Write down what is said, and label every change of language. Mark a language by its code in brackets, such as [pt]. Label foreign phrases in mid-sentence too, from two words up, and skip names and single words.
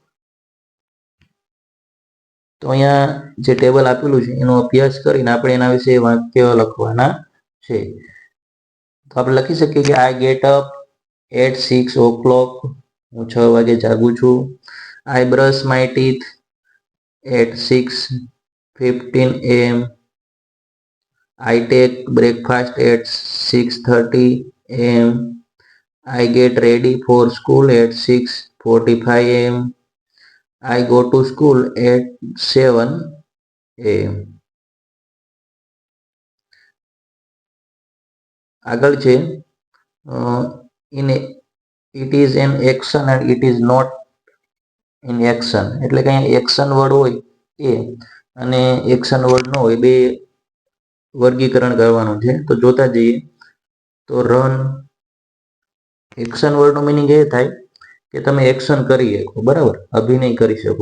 [gu] તો અહીંયા જે ટેબલ આપેલું છે એનો અભ્યાસ કરીને આપણે એના વિશે વાક્ય લખવાના છે. તો આપણે લખી શકીએ કે [en] I get up at [gu] 6 o'clock. હું 6 વાગે જાગું છું. [en] I brush my teeth at 6:15 AM. I take breakfast at 6:30 AM. I get ready for school at 6:45 AM. I go to school at 7 AM. [gu] આગળ છે [en] it is an action and it is not in action. [gu] એટલે કે અહીંયા [en] action word [gu] હોય એ અને [en] action word [gu] ન હોય બે વર્ગીકરણ કરવાનું છે. તો જોતા જઈએ તો રન, [en] action wordનો meaning [gu] એ થાય કે તમે એક્શન કરી શકો. બરાબર, અભિનય કરી શકો.